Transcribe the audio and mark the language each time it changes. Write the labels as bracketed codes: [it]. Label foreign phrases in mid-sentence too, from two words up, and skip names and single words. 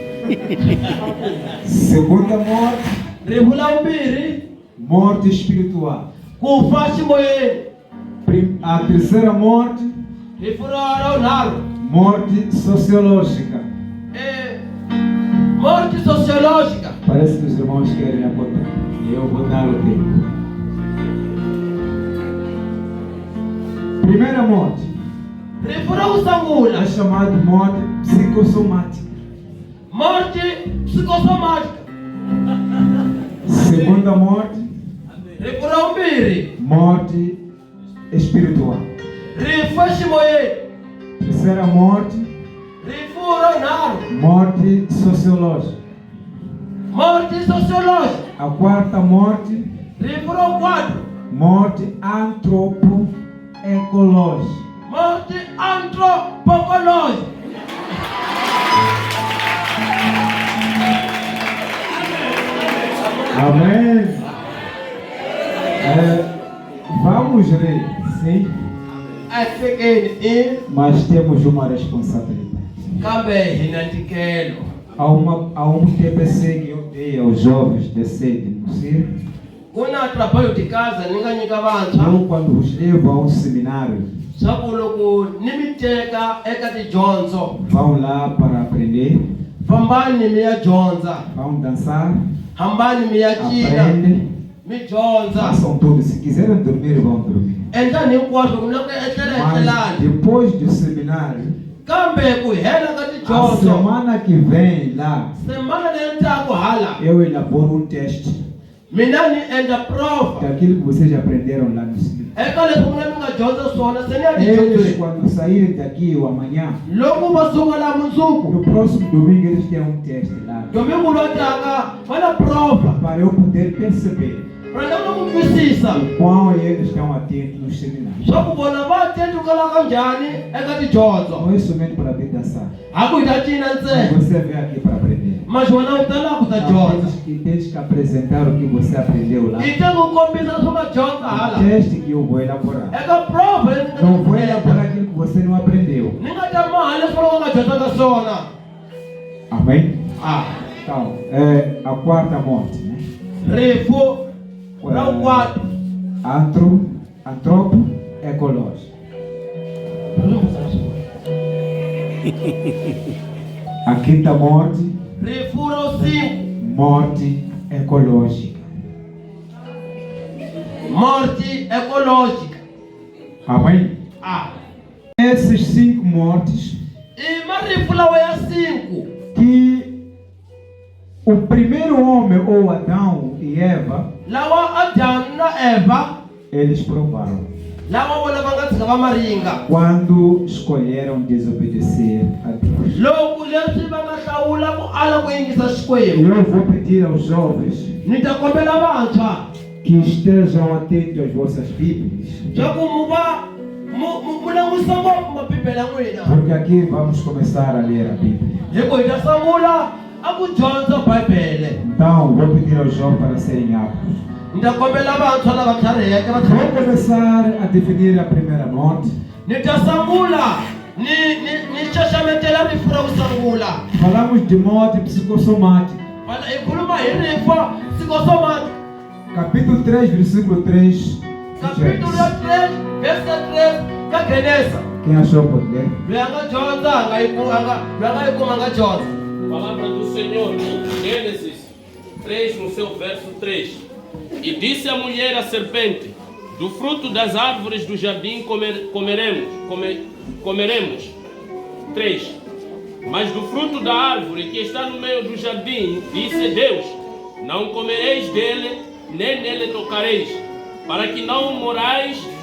[pt] Segunda morte, [ts] Rifu la vumbirhi [pt] morte espiritual. [ts] ku fa ximoyeni. [pt] A terceira morte, [ts] Rifu ra vunharhu [pt] morte sociológica. morte sociológica. Parece que os irmãos querem apontar. Eu vou dar o tempo. Primeira morte [ts] Rifu ra ku sungula [pt] é chamada morte psicossomática. morte psicosomática. Segunda morte, [ts] Rifu ra vumbirhi [pt] morte espiritual. [ts] rifu ximoyeni. [pt] Terceira morte, [ts] Rifu [pt] morte sociológica. Morte sociológica. A quarta morte, [ts] Rifo ro 4. [pt] morte antropoecológica. Morte antropocológica. Amém. Vamos ler, sim, mas temos uma responsabilidade. [ts] Kambe hina ntikelo. [pt] Há um TPC que eu dei aos jovens de sétimo, sim? [ts] Kuna [pt] trabalho de casa [ts] ninga nyika vantshwa. [pt] Eu, quando os levo a um seminário, [ts] Swaku loko nimiteka eka tidyondzo. [pt] vão lá para aprender, [ts] Fambani mi ya dyondza. [pt] vão dançar, [ts] Hambani mi ya cina. [pt] aprendem, [ts] Mi dyondza. [pt] façam tudo. Se quiserem dormir, vão dormir. [ts] Endlani hinkwaswo ku na ku etlela [pt] Mas [ts] etlelani. [pt] depois do seminário, [ts] Kambe ku hela ka a tidyondzo. [pt] semana que vem lá, [ts] Semana leyi taka hala. [pt] eu elaboro um teste [ts] Mina ni endla prova. [pt] daquilo que vocês aprenderam lá no seminário. [ts] Eka leswi mina mi nga dyondza swona se ni ya [pt] Eles, [ts] tidyondzweni. [pt] quando saírem daqui ou amanhã, [ts] Loko va suka la mundzuku. [pt] no próximo domingo, eles têm um teste lá, [ts] Domingo lo taka va na prova. [pt] para eu poder perceber [ts] Renda ku twisisa. [pt] o quão eles estão atentos nos seminários. [ts] Swa ku vona va atenti ku kala kanjhani eka tidyondzo. [pt] Não é somente para vir dançar, [ts] Haku hi ta cina [pt] mas [ts] ntsena. [pt] você vem aqui para aprender. [ts] Mas wena u ta la ku ta dyondza. [pt] Tens que apresentar o que você aprendeu lá. [ts] Hi te ku kombisa leswi u nga dyondza hala. [pt] O teste que eu vou elaborar. [ts] Eka prova leyi ni [pt] Não vou [ts] nga [pt] elaborar aquilo que você não aprendeu. [ts] ni nga ta maha leswi u nga dyondzaka swona. [pt] Amém? Ah, Então, a quarta morte, né? [ts] rifu ra [pt] É, [ts] vukwatu. [pt] Antropoecológico. A quinta morte, [ts] Rifu ra 5. [pt] morte ecológica. Morte ecológica. Amém? Ah, Essas 5 mortes [ts] i marifu lawa ya 5. [pt] que o primeiro homem, ou Adão e Eva, [ts] Lawa Adamu na Eva, [pt] eles provaram [ts] lawa vona va nga tshika va maringa. [pt] quando escolheram desobedecer a Deus. [ts] Loko leswi va nga hlawula ku ala ku yingisa Xikwembu. [pt] Eu vou pedir aos jovens [ts] Ni ta kombela vantshwa [pt] que estejam atentos às vossas Bíblias, [ts] swa ku mu langutisa ngopfu mabibele ya n'wina. [pt] porque aqui vamos começar a ler a Bíblia. [ts] Hi ku hi ta sungula a ku dyondza Bibele. [pt] Então, vou pedir aos jovens para serem aptos. [ts] Ni ta kombela vantshwa lava tlhariheke va [pt] Vou [ts] tlhariheke. [pt] começar a definir a primeira morte. [ts] Ni ta sungula ni xaxametela rifu ra ku sungula. [pt] Falamos de morte psicossomática. [ts] Hi khuluma hi rifu psikosomatic. [pt] Capítulo 3, versículo 3. Capítulo 3, verso 3 ka Genesa. Quem achou pode ler? [ts] Loyi a nga dyondza a nga yi kuma a nga dyondza. [pt] Palavra do Senhor, Gênesis 3, no seu verso 3. E disse a mulher à serpente: do fruto das árvores do jardim comeremos. 3. Mas do fruto da árvore que está no meio do jardim, disse Deus: não comereis dele, nem nele tocareis, para que não morais.